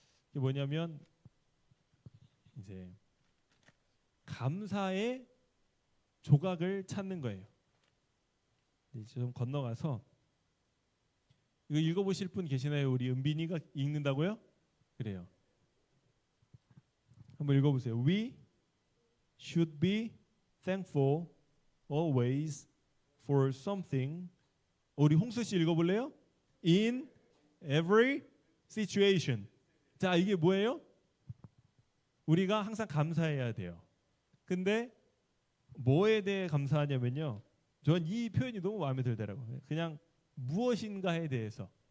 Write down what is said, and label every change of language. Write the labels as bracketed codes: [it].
[ko] 이게 뭐냐면 이제 감사의 조각을 찾는 거예요. 이제 좀 건너가서 이거 읽어보실 분 계시나요? 우리 은빈이가 읽는다고요? 그래요. 한번 읽어보세요. [en] We should be thankful always for something. [ko] 우리 홍수 씨 읽어볼래요? [en] In every situation. [ko] 자, 이게 뭐예요? 우리가 항상 감사해야 돼요. 근데 뭐에 대해 감사하냐면요. 전 이 표현이 너무 마음에 들더라고요. 그냥 무엇인가에 대해서.